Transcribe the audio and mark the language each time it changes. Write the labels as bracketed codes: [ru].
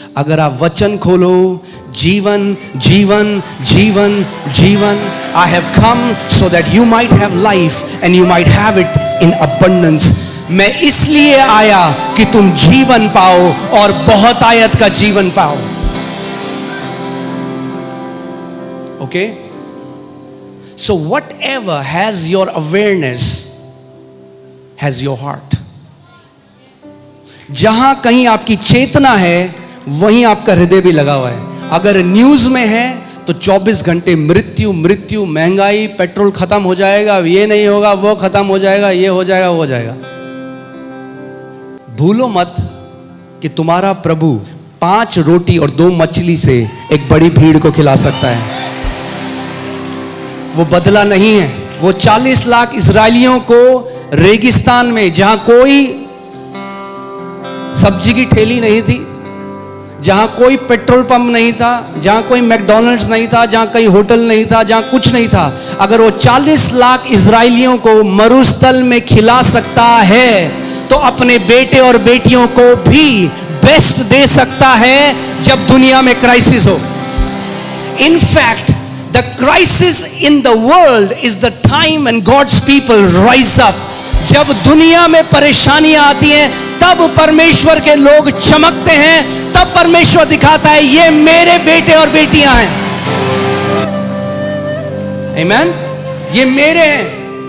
[hi] अगर आप वचन खोलो, जीवन, जीवन, जीवन, जीवन। [en] I have come so that you might have life and you might have it in abundance. [hi] मैं इसलिए आया कि तुम जीवन पाओ और बहुत आयत का जीवन पाओ। Okay? [en] So whatever has your awareness has your heart. [hi] जहां कहीं आपकी चेतना है वहीं आपका हृदय भी लगा हुआ है। अगर न्यूज में है तो 24 घंटे मृत्यु, मृत्यु, महंगाई, पेट्रोल खत्म हो जाएगा, ये नहीं होगा, वो खत्म हो जाएगा, ये हो जाएगा, वो हो जाएगा। भूलो मत कि तुम्हारा प्रभु 5 रोटी और 2 मछली से एक बड़ी भीड़ को खिला सकता है। वो बदला नहीं है। वो 40 लाख इजरायलियों को रेगिस्तान में, जहां कोई सब्जी की ठेली नहीं थी, जहां कोई पेट्रोल पंप नहीं था, जहां कोई मैकडॉनल्ड्स नहीं था, जहां कोई होटल नहीं था, जहां कुछ नहीं था, अगर वो 40 लाख इजरायलियों को मरुस्थल में खिला सकता है तो अपने बेटे और बेटियों को भी बेस्ट दे सकता है जब दुनिया में क्राइसिस हो। [en] In fact, the crisis in the world is the time when God's people rise up. [hi] जब दुनिया में परेशानियां आती हैं तब परमेश्वर के लोग चमकते हैं, तब परमेश्वर दिखाता है ये मेरे बेटे और बेटियां हैं। आमीन? ये मेरे हैं।